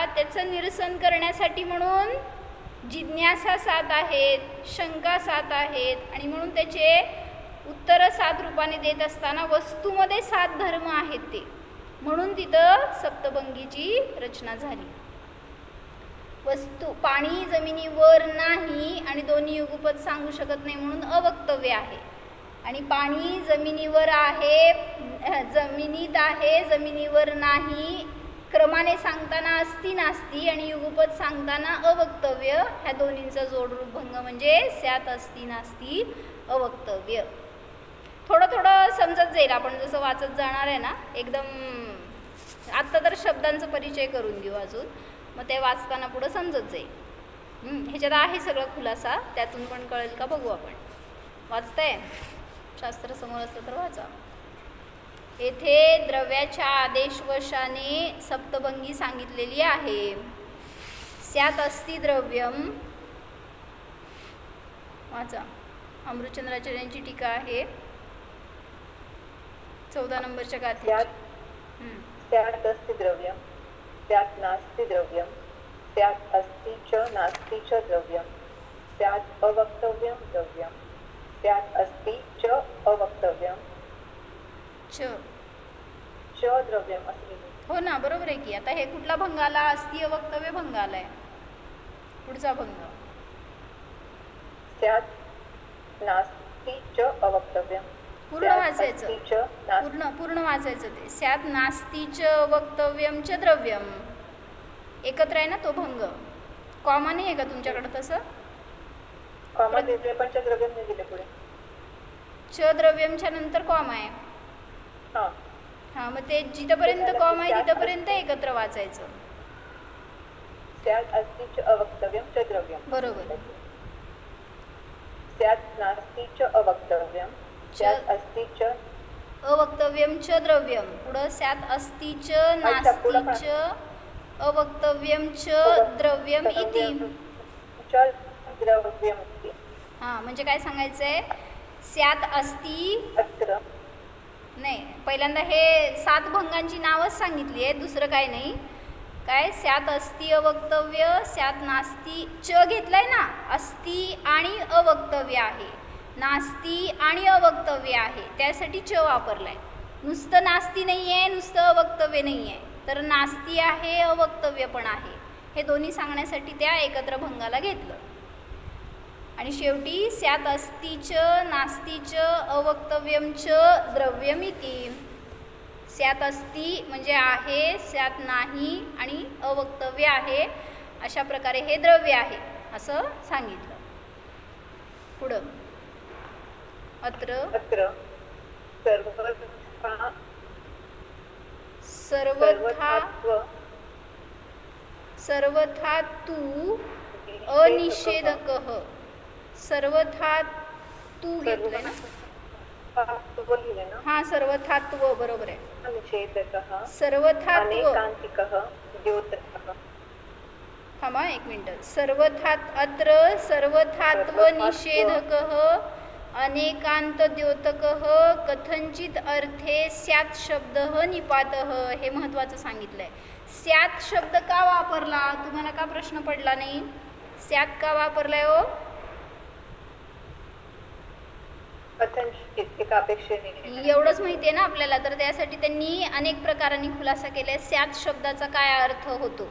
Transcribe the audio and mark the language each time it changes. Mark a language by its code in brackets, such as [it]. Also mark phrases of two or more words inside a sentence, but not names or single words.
[mr] त्याचं निरसन करण्यासाठी म्हणून जिज्ञासा 7 आहेत, शंका 7 आहेत आणि म्हणून त्याचे उत्तरं 7 रूपाने देत असताना वस्तूमध्ये 7 धर्म आहेत ते, म्हणून तिथं सप्तभंगीची रचना झाली. वस्तू पाणी जमिनीवर नाही आणि दोन्ही युगपद सांगू शकत नाही म्हणून अवक्तव्य आहे. आणि पाणी जमिनीवर आहे, जमिनीत आहे, जमिनीवर नाही, क्रमाने सांगताना [sa] अस्ति नास्ति [mr] आणि युगपद सांगताना अवक्तव्य. ह्या दोन्हींचा जोडरूप भंग म्हणजे [sa] स्यात अस्ति नास्ति अवक्तव्य. [mr] थोडं थोडं समजत जाईल आपण जसं वाचत जाणार आहे ना. एकदम आत्ता तर शब्दांचा परिचय करून देऊ अजून, मग ते वाचताना पुढं समजत जाईल. ह्याच्यात आहे सगळं खुलासा, त्यातून पण कळेल का बघू आपण. वाचताय? शास्त्र समोर असतं तर वाचा. येथे द्रव्याच्या आदेशवशाने सप्तभंगी सांगितलेली आहे. [sa] स्यात अस्ति द्रव्यम. वाचा. [mr] अमृतचंद्राचार्यांची टीका आहे 14 नंबरच्या गाथेची. [sa] स्यात् अस्ति द्रव्यम, स्यात् नास्ति द्रव्यम, स्यात् अस्ति च नास्ति च द्रव्यम, स्यात् अवक्तव्यम द्रव्यम, स्यात् अस्ति च अवक्तव्यम च द्रव्यम असं. [mr] हो ना, बरोबर आहे की. आता हे कुठला भंग आला? [sa] अस्ति अवक्तव्य [mr] भंग आलाय. पुढचा भंग [sa] स्यात् नास्ति च अवक्तव्यम. [mr] पूर्ण वाचायचं, पूर्ण वाचायचं ते. [sa] स्यात् नास्ति च अवक्तव्यम च द्रव्यम. [mr] एकत्र आहे ना तो भंग. कॉमा नाही आहे का तुमच्याकडे? तसं कॉमा दिले पण [sa] च द्रव्यम [mr] नाही दिले पुढे. [sa] च द्रव्यमच्या [mr] नंतर कॉमा आहे. हां, मग ते जिथपर्यंत कॉमा आहे तिथपर्यंत एकत्र वाचायचं. [sa] स्यात् अस्ति च अवक्तव्यम च द्रव्यम. [mr] बरोबर. [sa] स्यात् नास्ति च अवक्तव्यम, स्यात् अस्ति च अवक्तव्यम च द्रव्यम. पुढं स्यात् अस्ति च नास्ति च अवक्तव्यम च द्रव्यम इति. च द्रव्यम इति. [mr] हां, म्हणजे काय सांगायचं आहे? [sa] स्यात् अस्ति. [mr] नाही, पहिल्यांदा हे 7 भंगांची नावच सांगितली आहे, दुसरं काय नाही. काय [sa] स्यात अस्ति अवक्तव्य, स्यात नास्ती, [mr] च घेतलाय ना, अस्ति आणि अवक्तव्य आहे, नास्ती आणि अवक्तव्य आहे, त्यासाठी च वापरलाय. नुसतं नास्ती नाही आहे, नुसतं अवक्तव्य नाही आहे, तर नास्ती आहे, अवक्तव्य पण आहे, हे दोन्ही सांगण्यासाठी त्या एकत्र भंगाला घेतलं. आणि शेवटी [sa] स्यात अस्तिच नास्तीच अवक्तव्यमच द्रव्यमिती. स्यात अस्ति [mr] म्हणजे आहे, स्यात नाही आणि अवक्तव्य आहे, अशा प्रकारे हे द्रव्य आहे असं सांगितलं. [sa] पुढं अत्र सर्वथा तू अनिषेधकः. सर्वथा तू [mr] घेतलंय ना, हां सर्वथात्व बरोबर आहे. सर्वथात्व थांबा एक मिनिट. [sa] अत्र सर्वथात्व निषेधकः अनेकांत द्योतकः कथंचित अर्थे स्यात् शब्दः निपातः. [mr] हे महत्त्वाचं सांगितलंय. स्यात् शब्द का वापरला, तुम्हाला का प्रश्न पडला नाही? स्यात् का वापरलाय हो? एवढंच माहिती आहे ना आपल्याला, तर त्यासाठी त्यांनी अनेक प्रकारांनी खुलासा केलाय स्यात् शब्दाचा काय अर्थ होतो.